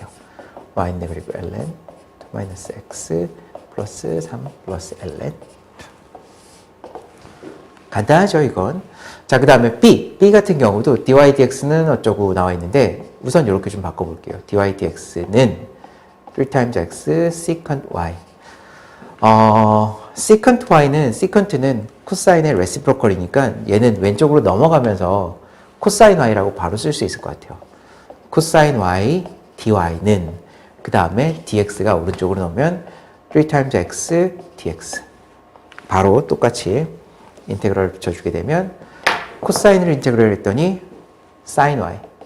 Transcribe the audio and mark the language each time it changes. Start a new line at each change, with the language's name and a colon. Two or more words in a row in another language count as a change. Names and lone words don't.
Korean: y인데, 그리고 ln 2 minus x 플러스 3 플러스 ln. 간단하죠, 이건. 자, 그 다음에 B 같은 경우도 dy dx는 어쩌고 나와 있는데, 우선 이렇게 좀 바꿔볼게요. dy dx는 3 times x secant y. secant는 코사인의 레시프로컬이니까 얘는 왼쪽으로 넘어가면서 코사인 y라고 바로 쓸 수 있을 것 같아요. 코사인 y dy는 그 다음에 dx가 오른쪽으로 넣으면 3 times x dx. 바로 똑같이 인테그럴을 붙여주게 되면 코사인을 인테그럴 했더니 sin y.